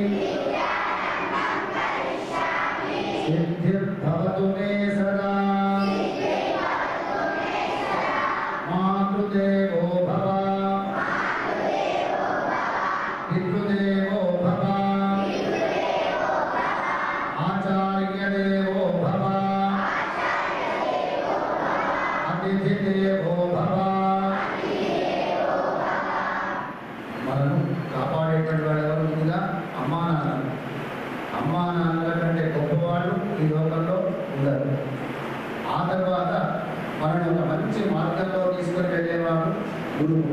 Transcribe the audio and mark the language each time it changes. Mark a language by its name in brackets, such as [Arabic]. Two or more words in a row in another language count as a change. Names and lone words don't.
[Sanskrit] सिद्धिर्भवतु मे सदा मातृदेवो भव पितृदेवो भव आचार्यदेवो भव अतिथिदेवो भव [Telugu] మనను కాపాడేటువంటి వాడు ఎవరు? ముందుగా అమ్మా నాన్నలు. అమ్మా నాన్నల కంటే గొప్పవాళ్ళు ఈ లోకంలో ఉండరు. ఆ తర్వాత మనని ఒక మంచి మార్గంలో తీసుకొని వెళ్ళేవాడు గురువు.